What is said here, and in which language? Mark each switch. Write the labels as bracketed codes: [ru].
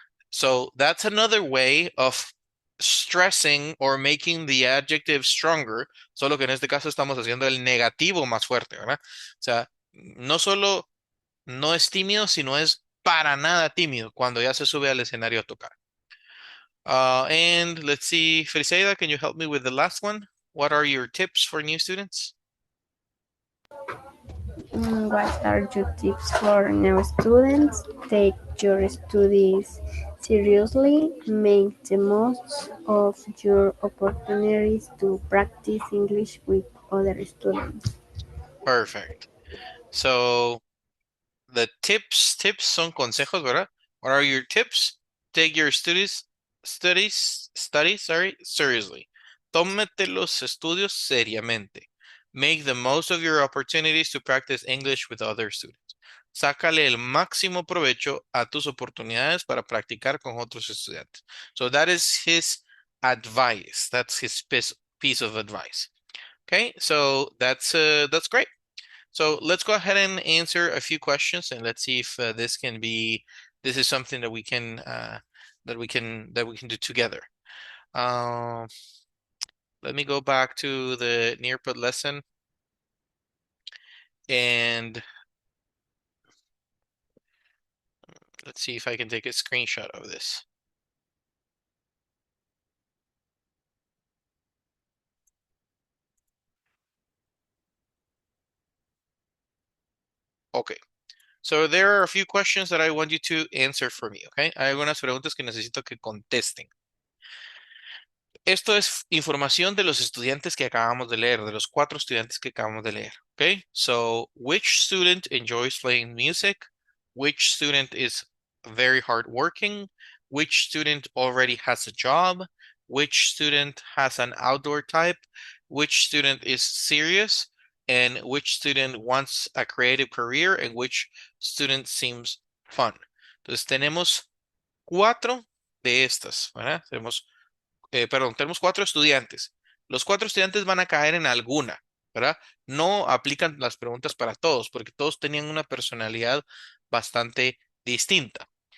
[en] So that's another way of stressing or making the adjective stronger, [es] solo que en este caso estamos haciendo el negativo más fuerte, ¿verdad? O sea, no solo no es tímido, sino es para nada tímido cuando ya se sube al escenario a tocar. [en] And let's see, Friseida, can you help me with the last one? What are your tips for new students? What are your tips for new students? Take your studies seriously, make the most of your opportunities to practice English with other students. Perfect. So [es] the tips son consejos, ¿verdad? [en] What are your tips? Take your studies, sorry, seriously. [es] Tómate los estudios seriamente. [en] Make the most of your opportunities to practice English with other students. [es] Sácale el máximo provecho a tus oportunidades para practicar con otros estudiantes. [en] So that is his advice. That's his piece of advice. Okay, so that's great. So let's go ahead and answer a few questions, and let's see if this is something that we can do together. Let me go back to the Nearpod lesson, and let's see if I can take a screenshot of this. Okay. So there are a few questions that I want you to answer for me, okay? [es] Hay algunas preguntas que necesito que contesten. Esto es información de los estudiantes que acabamos de leer, de los 4 estudiantes que acabamos de leer. [en] Okay, so which student enjoys playing music? Which student is very hardworking? Which student already has a job? Which student has an outdoor type? Which student is serious? And which student wants a creative career? And which student seems fun? [es] Entonces tenemos 4 de estas, ¿verdad? Tenemos 4 estudiantes. Los 4 estudiantes van a caer en alguna, ¿verdad? No aplican las preguntas para todos, porque todos tenían una personalidad bastante distinta.